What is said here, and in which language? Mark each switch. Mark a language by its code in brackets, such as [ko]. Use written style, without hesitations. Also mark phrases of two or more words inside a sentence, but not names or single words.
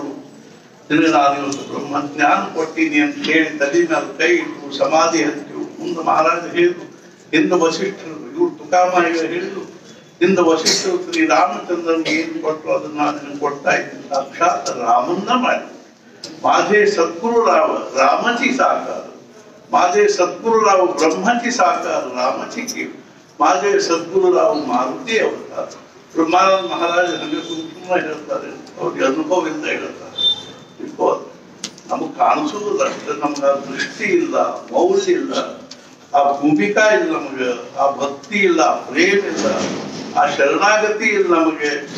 [kn] ನಾನು ಇವತ್ತು ಬ್ರಹ್ಮ ಜ್ಞಾನ ಕೊಟ್ಟಿನಿ ಅಂತ ಹೇಳಿ ತಲೆ ಮೇಲೆ ಕೈ ಇಟ್ಟು ಸಮಾಧಿ ಹಚ್ಚು. ಮುಂದೆ ಮಹಾರಾಜ ಹೇಳಿದ್ರು, ಹಿಂದೆ ವಸಿಷ್ಠರು ಇವ್ರು ತುಕಾಮಾಯ ಹೇಳಿದ್ರು, ಹಿಂದೆ ವಸಿಷ್ಠರು ಶ್ರೀರಾಮಚಂದ್ರನಿಗೆ ಏನು ಕೊಟ್ಟರು ಅದನ್ನ ನಾನು ಕೊಡ್ತಾ ಇದ್ದೀನಿ. ಸಾಕ್ಷಾತ್ ರಾಮನ್ನ ಮಾಡಿ [mr] माझे सद्गुरुराव रामाची साकार, माझे सद्गुरुराव ब्रह्माची साकार रामाची कीव, माझे सद्गुरुराव मारुती अवतार. [kn] ಬ್ರಹ್ಮಾನಂದ ಮಹಾರಾಜ ಹಂಗೆ ಸುಮ್ಮನೆ ಹೇಳ್ತಾರೆ, ಅವ್ರಿಗೆ ಅನುಭವದಿಂದ ಹೇಳ್ತಾರೆ. ಬಿಕಾಸ್ ನಮಗ್ ಕಾಣಿಸೋದಿಲ್ಲ ಅಷ್ಟೇ, ನಮ್ಗೆ ಆ ದೃಷ್ಟಿ ಇಲ್ಲ, ಮೌಲ್ಯ ಇಲ್ಲ, ಆ ಭೂಮಿಕಾ ಇಲ್ಲ, ನಮಗೆ ಆ ಭಕ್ತಿ ಇಲ್ಲ, ಆ ಪ್ರೇಮ ಇಲ್ಲ, ಆ ಶರಣಾಗತಿ ಇಲ್ಲ ನಮಗೆ.